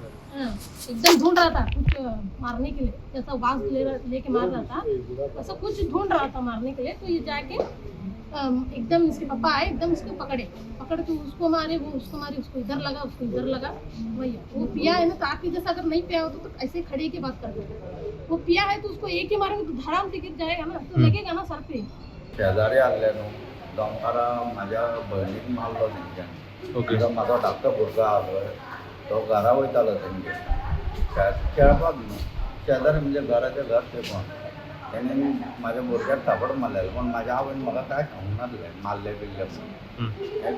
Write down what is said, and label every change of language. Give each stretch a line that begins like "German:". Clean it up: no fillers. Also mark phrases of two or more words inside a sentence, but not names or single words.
Hindi: हाँ, एकदम ढूंढ रहा था कुछ मारने के लिए. जैसा वाज लेके मार रहा था, ऐसा कुछ ढूंढ रहा था मारने के लिए. तो ये जाके एकदम इसके पापा आए, एकदम उसको पकड़े के उसको मारे, वो उसको मारे, उसको इधर लगा वही वो पिया है ना। तो आपकी जैसा अगर नहीं पिया होता तो ऐसे खड़े की बात करते। वो पिया है तो उसको एक ही मारेंगे तो धड़ाम से गिर जाएगा ना, तो लगेगा ना सर पे।
Konkani: शेजारी आसले न्हू दमकारां म्हाज्या भयणीक मारलो तेंच्यांनी. ओके. म्हाजो धाकटो भुरगो आहा पळय तो घरा वयतालो तेंगे खेळपाक न्हू. शेजारी म्हणजे घराच्या घर ते कोण तेणी म्हाज्या भुरग्याक थापड मारलेलो, पण म्हाज्या आवयन म्हाका कांय सांगूंक नासलें मारले बिरले म्हणून.